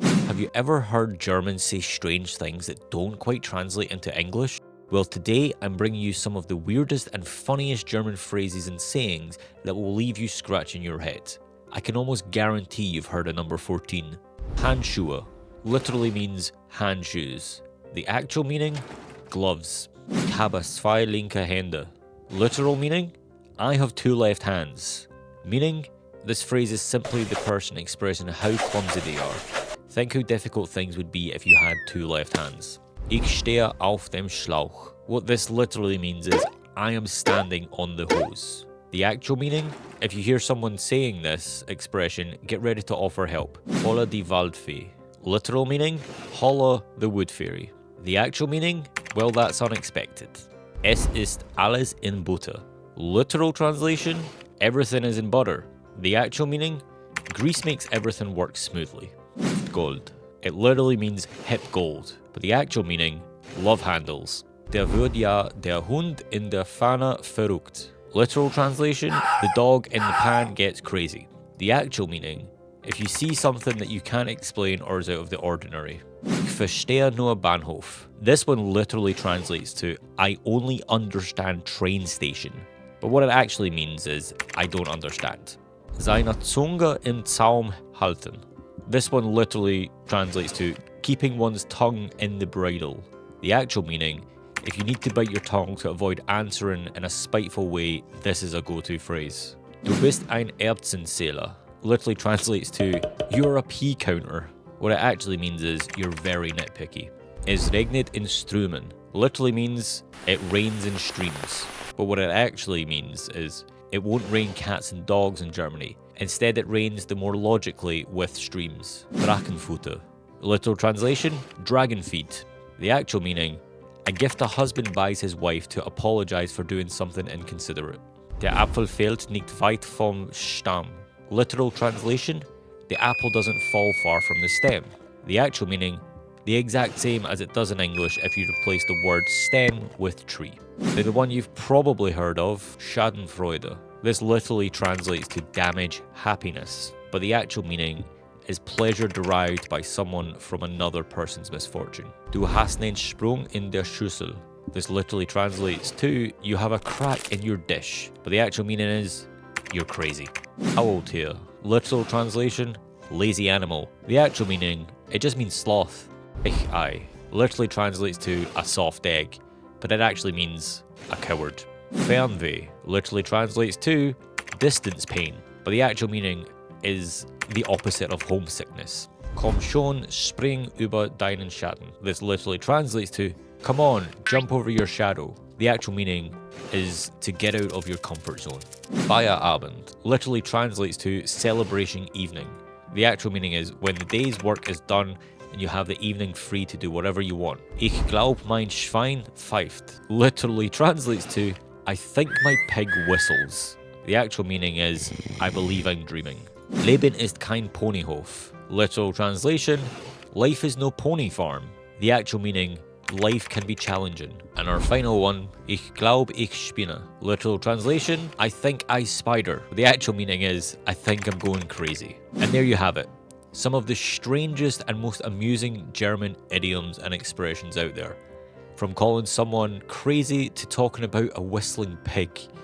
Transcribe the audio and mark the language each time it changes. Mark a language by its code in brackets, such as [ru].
[en] Have you ever heard Germans say strange things that don't quite translate into English? Well, today I'm bringing you some of the weirdest and funniest German phrases and sayings that will leave you scratching your head. I can almost guarantee you've heard a number 14. Handschuhe literally means hand shoes. The actual meaning? Gloves. [de] Ich habe zwei linke Hände. [en] Literal meaning? I have two left hands. Meaning? This phrase is simply the person expressing how clumsy they are. Think how difficult things would be if you had two left hands. [de] Ich stehe auf dem Schlauch. [en] What this literally means is, I am standing on the hose. The actual meaning? If you hear someone saying this expression, get ready to offer help. [de] Holla die Waldfee. [en] Literal meaning? Holla the wood fairy. The actual meaning? Well, that's unexpected. [de] Es ist alles in Butter. [en] Literal translation? Everything is in butter. The actual meaning? Grease makes everything work smoothly. Gold. It literally means hip gold, but the actual meaning? Love handles. [de] Der wird ja der Hund in der Pfanne verrückt. [en] Literal translation? The dog in the pan gets crazy. The actual meaning? If you see something that you can't explain or is out of the ordinary. [de] Ich verstehe nur Bahnhof. [en] This one literally translates to, I only understand train station. But what it actually means is, I don't understand. [de] Seine Zunge im Zaum halten. [en] This one literally translates to, keeping one's tongue in the bridle. The actual meaning, if you need to bite your tongue to avoid answering in a spiteful way, this is a go-to phrase. [de] Du bist ein Erbsenzähler. [en] Literally translates to, you're a pea counter. What it actually means is, you're very nitpicky. [de] Es regnet in Strömen. [en] Literally means, it rains in streams. But what it actually means is, it won't rain cats and dogs in Germany. Instead, it rains the more logically with streams. Drachenfutter. Literal translation, dragon feed. The actual meaning, a gift a husband buys his wife to apologize for doing something inconsiderate. [de] Der Apfel fällt nicht weit vom Stamm. [en] Literal translation, the apple doesn't fall far from the stem. The actual meaning, the exact same as it does in English if you replace the word stem with tree. Now the one you've probably heard of, Schadenfreude. This literally translates to damage happiness, but the actual meaning is pleasure derived by someone from another person's misfortune. [de] Du hast einen Sprung in der Schüssel. [en] This literally translates to, you have a crack in your dish, but the actual meaning is, you're crazy. Faultier. Literal translation, lazy animal. The actual meaning, it just means sloth. Ich-Ei. Literally translates to a soft egg, but it actually means a coward. Fernweh literally translates to distance pain, but the actual meaning is the opposite of homesickness. [de] Komm schon, spring über deinen Schatten. [en] This literally translates to, come on, jump over your shadow. The actual meaning is to get out of your comfort zone. Feierabend literally translates to celebration evening. The actual meaning is when the day's work is done and you have the evening free to do whatever you want. [de] Ich glaub mein Schwein pfeift [en] literally translates to, I think my pig whistles. The actual meaning is, I believe I'm dreaming. [de] Leben ist kein Ponyhof. [en] Literal translation, life is no pony farm. The actual meaning, life can be challenging. And our final one, [de] ich glaub ich spinne. [en] Literal translation, I think I spider. The actual meaning is, I think I'm going crazy. And there you have it. Some of the strangest and most amusing German idioms and expressions out there. From calling someone crazy to talking about a whistling pig.